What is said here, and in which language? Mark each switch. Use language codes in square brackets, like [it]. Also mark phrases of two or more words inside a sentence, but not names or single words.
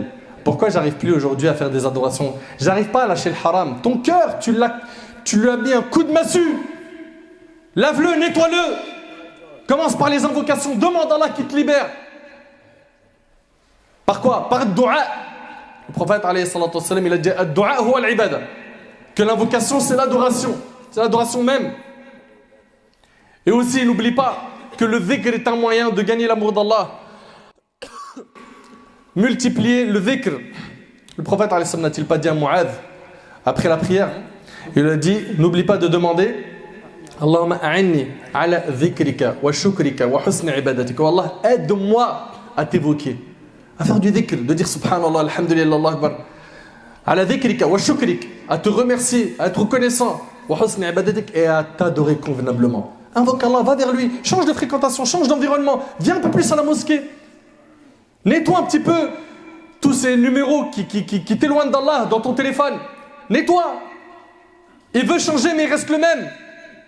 [fr] Pourquoi j'arrive plus aujourd'hui à faire des adorations? J'arrive pas à lâcher le haram. Ton cœur, tu lui as mis un coup de massue. Lave-le, nettoie-le. Commence par les invocations. Demande à Allah qui te libère. Par quoi? Par le dua. Le prophète [ar] عليه الصلاة والسلام, [fr] il a dit [ar] الدعاء هو العبادة. [fr] Que l'invocation c'est l'adoration. C'est l'adoration même. Et aussi n'oublie pas que le dhikr est un moyen de gagner l'amour d'Allah. Multiplier le dhikr. Le prophète [ar] عليه سلام [fr] n'a-t-il pas dit à Mu'adh après la prière? Il a dit, n'oublie pas de demander [ar] اللهم أعني على ذكرك وشكرك وحسن عبادتك. [fr] Oh Allah, aide-moi à t'évoquer, à faire du dhikr, de dire [ar] سبحان الله، الحمد لله، الله أكبر. على ذكرك وشكرك, [fr] à te remercier, à être reconnaissant, [ar] وحسن عبادتك, [fr] et à t'adorer convenablement. Invoque Allah, va vers lui, change de fréquentation, change d'environnement, viens un peu plus à la mosquée. Nettoie un petit peu tous ces numéros qui t'éloignent d'Allah dans ton téléphone. Nettoie. Il veut changer mais il reste le même.